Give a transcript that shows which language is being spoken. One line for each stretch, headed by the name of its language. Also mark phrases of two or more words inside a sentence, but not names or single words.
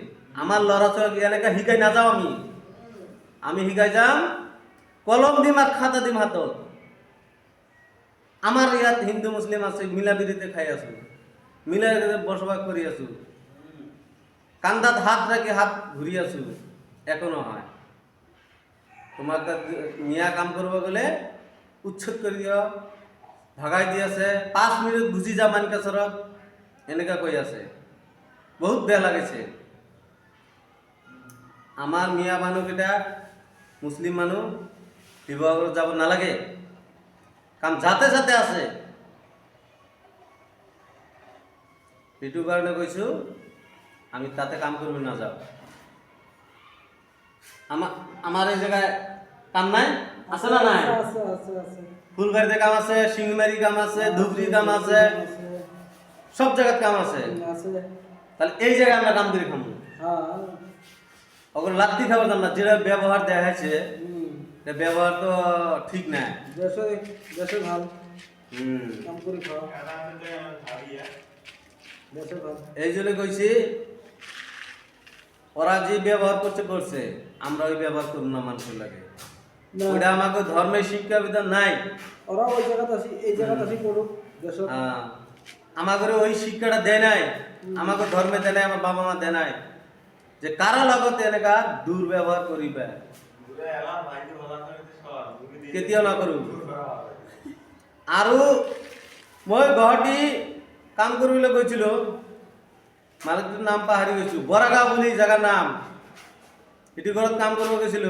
Assamese: আমাৰ ল'ৰা ছোৱালীক এনেকে শিকাই নাযাওঁ আমি শিকাই যাম কলম দিম আৰু খাতা দিম হাতত। আমাৰ ইয়াত হিন্দু মুছলিম আছে, মিলা প্ৰীতিতে খাই আছো, মিলা প্ৰীতিতে বসবাস কৰি আছো, কান্দাত হাত ৰাখি হাত ঘূৰি আছো, একো নহয়।
Bangla: তোমার মিয়া কাম করব গেলে উচ্ছেদ করে দিও,
Assamese: ভাগাই দি আছে, 5 মিনিট গুচি যা মানকাচৰত, এনেকা কৈ আছে। বহুত বেয়া লাগিছে। আমাৰ মিয়া মানুহকেইটা মুছলিম মানুহ শিৱসাগৰত যাব নালাগে, কাম যাতে যাতে আছে। সেইটো কাৰণে কৈছোঁ আমি তাতে কাম কৰিব নাযাওঁ।
Bangla: আমার এই জায়গায় কাম নাই, আছে না নাই? আছে আছে আছে ফুলবাড়িতে কাম আছে, শিংমারি কাম আছে, ধুবড়ি কাম আছে, সব জায়গায় কাম আছে। আছে তাহলে এই জায়গায় আমরা কাম করে খাবো, হ্যাঁ ওগুলো লাত্তি খাবার দাম না। যেটা ব্যবহার দেখাচ্ছে হুম সে ব্যবহার তো ঠিক না। দেশে দেশে ভাল হুম, কাম করি খাও, দেশে ভাল। এই জন্য কইছি ওরা যে ব্যবহার করছে আমরা ওই ব্যবহার করব না মানুষের লাগে। না। ওটা আমাকে ধর্মের শিক্ষা বিধান নাই। ওরা ওই জায়গাতে আসি, এই জায়গাতে আসি পড়ুক দেশে। আমাকে ওই শিক্ষাটা দেয় নাই, আমাকে ধর্মে দেয় নাই, আমার বাবা মা দেয় নাই যে কারা লাগতে এনেকা দুর্ব্যবহার করিবে,
Assamese: কেতিয়াও নকৰো। আৰু মই গুৱাহাটী কাম কৰিবলৈ গৈছিলোঁ, মালিকটোৰ নাম পাহৰি গৈছোঁ, বৰাগাঁও বুলি জেগাৰ নাম। সেইটো ঘৰত কাম কৰিব গৈছিলোঁ।